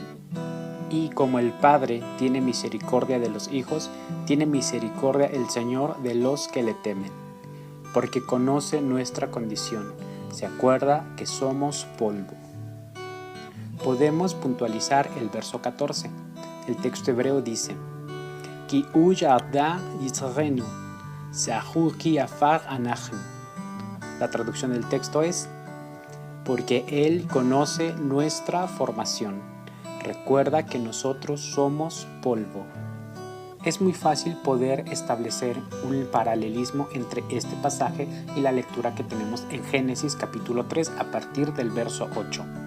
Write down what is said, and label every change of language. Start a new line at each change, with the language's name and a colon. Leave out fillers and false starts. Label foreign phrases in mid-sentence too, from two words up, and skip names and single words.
Spanish: Y como el Padre tiene misericordia de los hijos, tiene misericordia el Señor de los que le temen. Porque conoce nuestra condición, se acuerda que somos polvo. Podemos puntualizar el verso 14. El texto hebreo dice:
Hebrew: כי הוא ידע יצרנו, זכור כי עפר אנחנו.
Spanish: La traducción del texto es: porque Él conoce nuestra formación, recuerda que nosotros somos polvo. Es muy fácil poder establecer un paralelismo entre este pasaje y la lectura que tenemos en Génesis capítulo 3 a partir del verso 8.